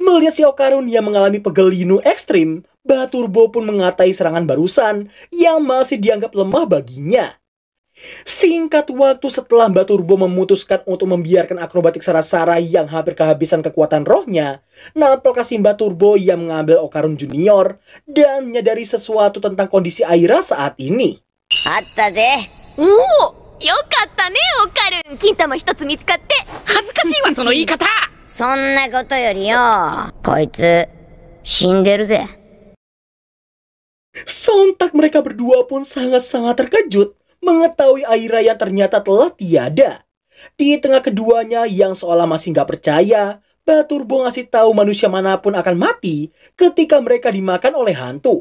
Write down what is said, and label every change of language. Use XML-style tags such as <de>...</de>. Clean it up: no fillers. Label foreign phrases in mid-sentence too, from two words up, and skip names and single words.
<id>Melihat si Okarun yang mengalami pegel linu ekstrim, Baturbo pun mengatai serangan barusan yang masih dianggap lemah baginya. Singkat waktu setelah Baturbo memutuskan untuk membiarkan akrobatik Sarasara yang hampir kehabisan kekuatan rohnya, nampaknya si Baturbo yang mengambil Okarun Junior dan menyadari sesuatu tentang kondisi Aira saat ini.</id> <ja>あったぜ。おお、よかったね、オカルン。金玉一つ見つかって。恥ずかしいわその言い方。そんなことよりよ、こいつ死んでるぜ。</ja> <id>Sontak mereka berdua pun sangat-sangat terkejut mengetahui Aira yang ternyata telah tiada. Di tengah keduanya yang seolah masih nggak percaya, Baturbo ngasih tahu manusia manapun akan mati ketika mereka dimakan oleh hantu.</id>